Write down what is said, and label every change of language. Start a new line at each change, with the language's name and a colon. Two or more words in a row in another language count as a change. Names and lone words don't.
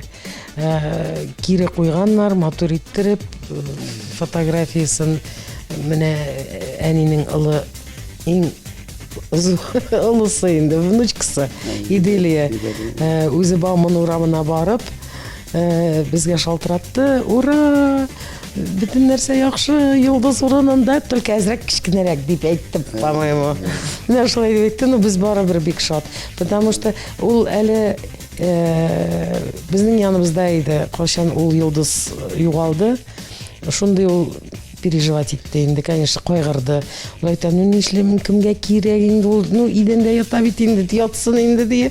Tatar: Кире куйганнар, матур иттереп, фотографиясын менә әнинең улы иң олысы инде, внучкасы Иделия үзе Бауман урамына барып, безгә шалтыратты. Ура! Бөтен нәрсә яхшы, йолдыз урынында, только әзрәк кичкенәрәк дип әйттем, по-моему. Менә шулай дип әйтте, но без барыбер бик шат,
Russian: потому что
Tatar: ул әле безнең яныбызда иде, кайчан ул йолдыз югалды. Шундый ул переживать итте инде, конечно, кайгырды. Ул әйтә, ну нишләмим, кемгә кирәк инде ул, ну идәндә ята бит инде, ятсын инде ди.